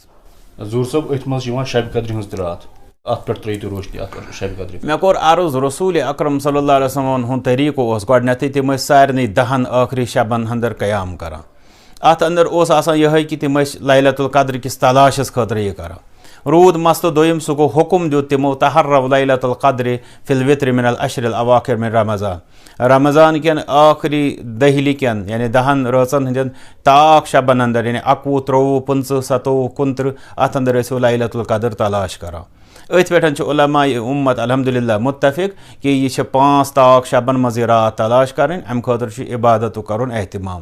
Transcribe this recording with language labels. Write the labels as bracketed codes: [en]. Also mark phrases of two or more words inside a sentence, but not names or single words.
[ks] ظہوٗر صٲب أتھۍ منٛز چھِ یِوان شبِ قدرِ ہٕنٛز تہِ راتھ اتھ پٮ۪ٹھ ترٲیِو تُہۍ روشنی اتھ شبِ قدرِ. مےٚ کوٚر عرض رسوٗل اکرم صلی اللہ علیہ وسلم ہُنٛد طریٖقہٕ اوس گۄڈنیتھٕے تِم ٲسۍ سارنٕے 10 ٲخری شبن انٛدر قیام کران. اتھ انٛدر اوس آسان یِہوٚے کہِ تِم ٲسۍ [ar] لیلۃ القدر [ks] کِس تلاشس خٲطرٕ یہِ کران. روٗد مسلہٕ دوٚیِم سُہ گوٚو حُکُم دیُت تِمو [ar] تحرو لیلۃ القدرِ فی الوتر من العشر الاواخر من رمضان. [ks] رمضان کٮ۪ن ٲخری دٔہلہِ کٮ۪ن یعنی 10 رٲژن ہٕنٛدٮ۪ن تاک شبن انٛدر یعنی 21 23 25 27 29 اتھ انٛدر ٲسِو [ar] لیلۃ القدر [ks] تلاش کران. أتھۍ پٮ۪ٹھ چھِ علماء اُمت الحمدُاللہ مُتفِق کہِ یہِ چھِ 5 تاک شبن منٛز یہِ راتھ تلاش کرٕنۍ امہِ خٲطرٕ چھُ عبادتُک کرُن احتمام.